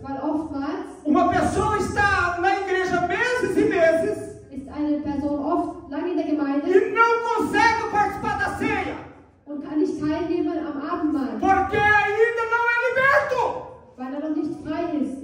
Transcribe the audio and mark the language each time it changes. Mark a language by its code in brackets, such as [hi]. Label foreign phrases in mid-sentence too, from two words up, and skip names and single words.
[de] Weil oftmals [pt] uma pessoa está na igreja meses e meses [de] ist eine Person oft lange in der Gemeinde [pt] e não consegue participar da ceia. [de] und kann nicht teilnehmen am Abendmahl, [pt] Porque ainda não é liberto. [de] weil er noch nicht frei